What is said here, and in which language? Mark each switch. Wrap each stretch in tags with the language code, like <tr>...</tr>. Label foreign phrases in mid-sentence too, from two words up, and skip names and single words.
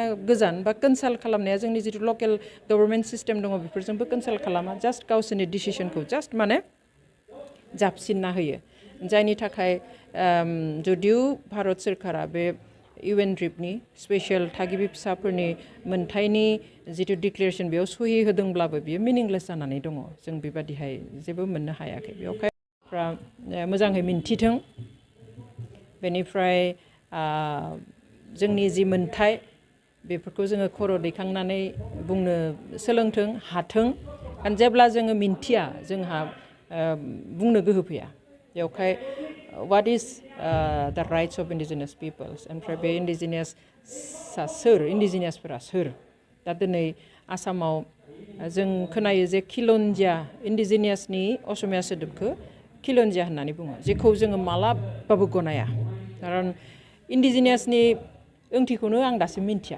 <brx>गोजान बा कनसाल्ट खालामनाया जोंनि जिथु</brx> <en>local government system</en> <brx>दङ बेफोरजोंबो कनसाल्ट खालामा जास्ट गावसोरनि डिसिसनखौ जास्ट माने जाबसिनना होयो जायनि थाखाय जुदिव भारत सोरखारा बे इउएनड्रिपनि स्पेसियेल थागिबि फिसाफोरनि मोन्थायनि जिथु डिक्लेरेसन बेयाव सहि होदोंब्लाबो बियो मिनिंलेस जानानै दङ जों बेबादिहाय जेबो मोननो हायाखै बेवहाय मोजाङै मिन्थिथों बेनिफ्राय जोंनि जि मोन्थाय बेफोरखौ जोङो खर' दैखांनानै बुंनो सोलोंथों हाथों जेब्ला जोङो मिन्थिया जोंहा बुंनो गोहो फैया बेवहाय</brx> <en>what is the rights of indigenous peoples</en> <brx>ओमफ्राय बे इन्डिजिनियासआ सोर इन्डिजिनियासफोरा सोर दा दिनै आसामाव जों खोनायो जे खिलन्जिया इन्डिजिनियासनि असमिया सोदोबखौ खिलन्जिया होननानै बुङो जेखौ जोङो मालाबाबो गनाया खारन इन्डिजिनियासनि ओंथिखौनो आं दासिम मिन्थिया</brx>